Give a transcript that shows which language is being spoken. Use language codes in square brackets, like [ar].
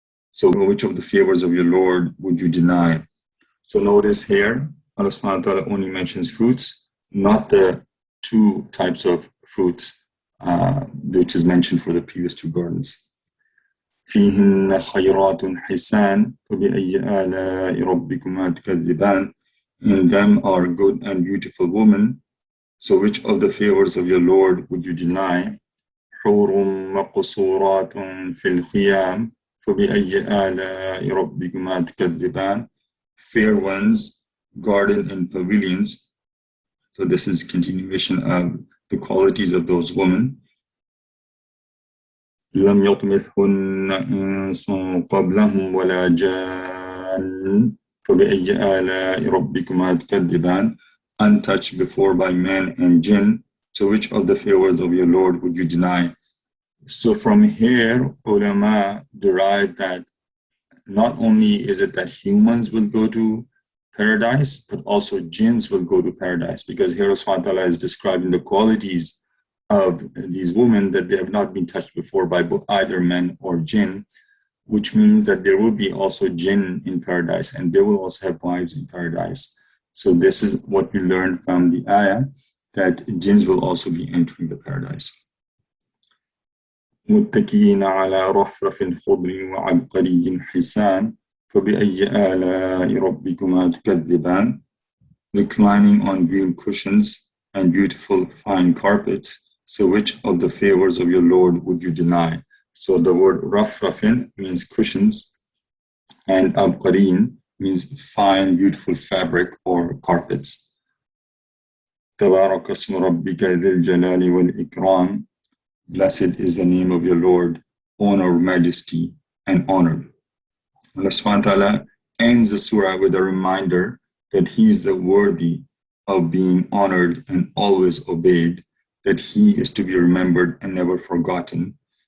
[en] So which of the favors of your Lord would you deny? So notice here, Allah subhanahu wa ta'ala only mentions fruits, not the two types of fruits which is mentioned for the previous two gardens. [ar] فِيهِنَّ خَيْرَاتٌ حِسَانٌ فَبِأَيِّ آلَاءِ رَبِّكُمَا تُكَذِّبَانِ. [en] In them are good and beautiful women. So which of the favors of your Lord would you deny? [ar] حُورٌ مَقْصُورَاتٌ فِي الْخِيَامِ فَبِأَيِّ آلَاءِ رَبِّكُمَا تُكَذِّبَانِ. [en] Fair ones garden and pavilions. So this is continuation of the qualities of those women. [ar] لم يطمثهن إنس قبلهم ولا جان فبأي آلاء ربكما تكذبان. [en] Untouched before by man and jinn, so which of the favors of your Lord would you deny? So from here, ulama derived that not only is it that humans will go to paradise, but also jinns will go to paradise, because here Allah is describing the qualities of these women, that they have not been touched before by either men or jinn, which means that there will be also jinn in paradise, and they will also have wives in paradise. So this is what we learned from the ayah, that jinns will also be entering the paradise. [ar] متكئين على رفرف خضر وعبقري حسان فبأي آلاء ربكما تكذبان. [en] Reclining on green cushions and beautiful fine carpets, so which of the favors of your Lord would you deny? So the word rafrafin means cushions, and abqarin means fine, beautiful fabric or carpets. [ar] تبارك اسم ربك ذي الجلال والإكرام. [en] Blessed is the name of your Lord, honor, majesty, and honor. Allah subhanahu wa ta'ala ends the surah with a reminder that He is the worthy of being honored and always obeyed, that He is to be remembered and never forgotten.